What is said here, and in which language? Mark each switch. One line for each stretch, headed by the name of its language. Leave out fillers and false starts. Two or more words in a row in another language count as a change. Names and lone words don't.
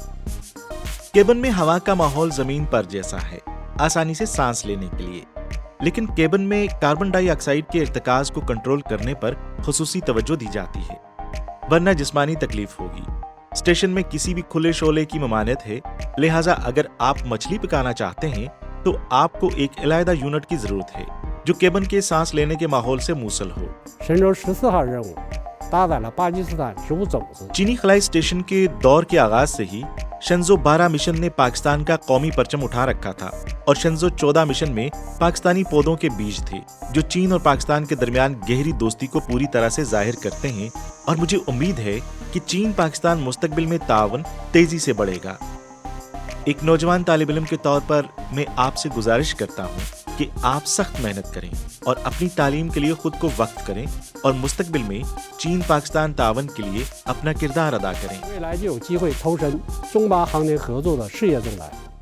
Urdu: کیبن میں ہوا کا ماحول زمین پر جیسا ہے، آسانی سے سانس لینے کے لیے، لیکن کیبن میں
English: carbon dioxide
Urdu: کے ارتکاز کو کنٹرول کرنے پر خصوصی توجہ دی جاتی ہے، ورنہ جسمانی تکلیف ہوگی. اسٹیشن میں کسی بھی کھلے شعلے کی ممانعت ہے، لہٰذا اگر آپ مچھلی پکانا چاہتے ہیں تو آپ کو ایک علیحدہ یونٹ کی ضرورت ہے جو کیبن کے سانس لینے کے ماحول سے موسل ہو.
Chinese: 神舟14号任务搭载了巴基斯坦植物种子。
Urdu: چینی خلائی اسٹیشن کے دور کے آغاز سے ہی شینژو 12 مشن نے پاکستان کا قومی پرچم اٹھا رکھا تھا اور شینژو 14 مشن میں پاکستانی پودوں کے بیج تھے جو چین اور پاکستان کے درمیان گہری دوستی کو پوری طرح سے ظاہر کرتے ہیں. اور مجھے امید ہے کہ چین پاکستان مستقبل میں تعاون تیزی سے بڑھے گا. ایک نوجوان طالب علم کے طور پر میں آپ سے گزارش کرتا ہوں کہ آپ سخت محنت کریں اور اپنی تعلیم کے لیے خود کو وقت کریں اور مستقبل میں چین پاکستان تعاون کے لیے اپنا کردار ادا کریں.
Chinese: 未来就有机会投身中巴航天合作的事业中来。